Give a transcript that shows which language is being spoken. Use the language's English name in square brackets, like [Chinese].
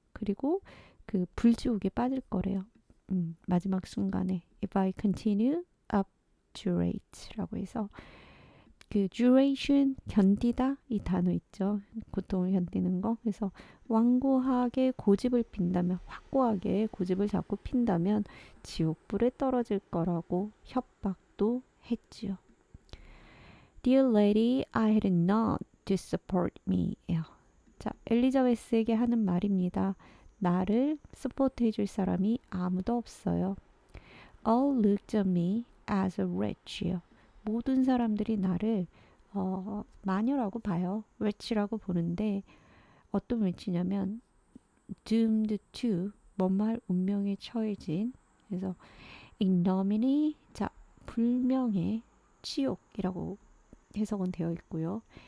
[Korean] 그리고 그 불지옥에 빠질 거래요. 마지막 순간에 [English] if I continue up durate [Korean] 라고 해서 그 duration 견디다 이 단어 있죠. 고통을 견디는 거. 그래서 완고하게 고집을 핀다면 확고하게 고집을 잡고 핀다면 지옥불에 떨어질 거라고 협박도 했지요. [English] Dear lady, I had none to support me. [Korean] 자, 엘리자베스에게 하는 말입니다. 나를 서포트 해줄 사람이 아무도 없어요. [English] All looked at me as a wretch. [Korean] 모든 사람들이 나를 마녀라고 봐요. wretch라고 보는데 어떤 wretch냐면 [English] doomed to [Korean] 뭔 말 운명에 처해진 그래서 ignominy 자 불명예 치욕이라고 해석은 되어 있고요.